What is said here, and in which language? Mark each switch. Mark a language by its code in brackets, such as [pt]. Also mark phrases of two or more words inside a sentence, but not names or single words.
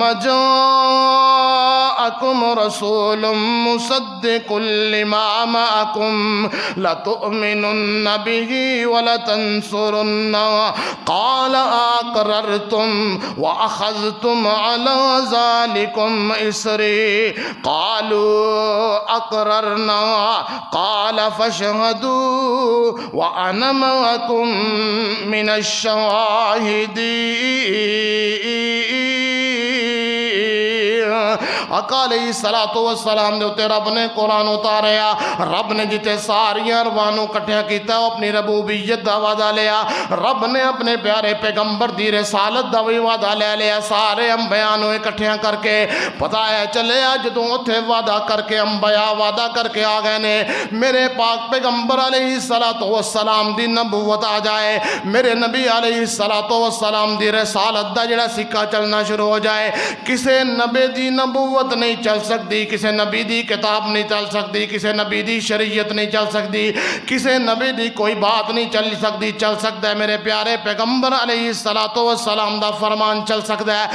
[ar] جَاءَكُمْ رَسُولٌ مُصَدِّقٌ لِّمَا مَعَكُمْ لَتُؤْمِنُنَّ بِهِ وَلَتَنصُرُنَّهُ قَالَ أَقْرَرْتُمْ وَأَخَذْتُمْ عَلَى ذَلِكُمْ إِصْرِي قَالُوا أَقْرَرْنَا قَالَ فَاشْهَدُوا وَأَنَا مَعَكُمْ مِنَ الشَّاهِدِينَ۔ [pa] آقا [ar] علیہ السلام [pa] نے اتے رب نے قرآن اتاریا، رب نے جتے ساریاں روانوں کٹھیا کیتا اپنی ربوبیت دا وعدہ لیا، رب نے اپنے پیارے پیغمبر دی رسالت دا بھی وعدہ لے لیا، سارے انبیاء نو اکٹھیاں کر کے پتہ ہے چلے جدوں اوتھے وعدہ کر کے انبیاء وعدہ کر کے آ گئے نے میرے پاک پیغمبر [ar] علیہ السلام [pa] دی نبوت آ جائے، میرے نبی [ar] علیہ السلام [pa] دی رسالت دا جڑا سکہ چلنا شروع ہو جائے، کسے نبی دی نبوت نہیں چل سکتی، کسے نبی دی کتاب نہیں چل سکتی، کسے نبی دی شریعت نہیں چل سکتی، کسے نبی دی کوئی بات نہیں چل سکتی، چل سکتا ہے میرے پیارے پیغمبر [ar] علیہ السلام [pa] دا فرمان چل سکتا ہے۔